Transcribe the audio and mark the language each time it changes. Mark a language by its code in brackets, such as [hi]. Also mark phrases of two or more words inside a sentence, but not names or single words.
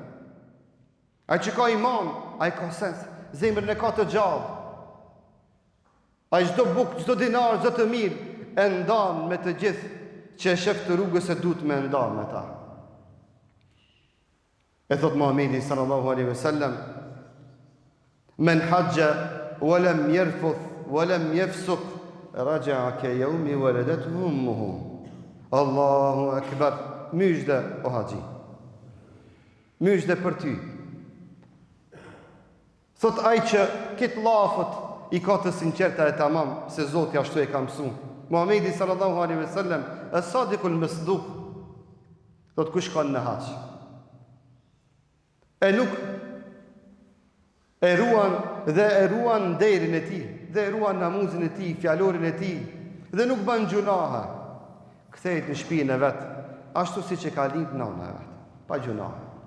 [sq] Ai që ka iman, ai ka sens, zemrën e ka të gjallë. Ai çdo bukë, çdo dinar, çdo të mirë e ndan me të gjithë që e shef të rrugës e duhet me ndan me ta. E thot [ar] Muhamedi صلى الله عليه وسلم من حج ولم يرفث ولم يفسق رجع كيوم ولدته أمه. الله أكبر. [sq] Myshde o haxhi. Myshde për ty. Thot ai që këtë lafët i ka të sinqerta e tamam se Zoti ashtu e ka mësuar. [ar] Muhamedi صلى الله عليه وسلم الصادق المصدوق. [sq] Thot kush ka në hax. E nuk e ruan nderin e tij, dhe e ruan namazin e tij, fjalorin e tij, dhe nuk bën gjunahe. Kthehet në shtëpinë e vet, ashtu siç e ka lind nëna e vet, pa gjunahe.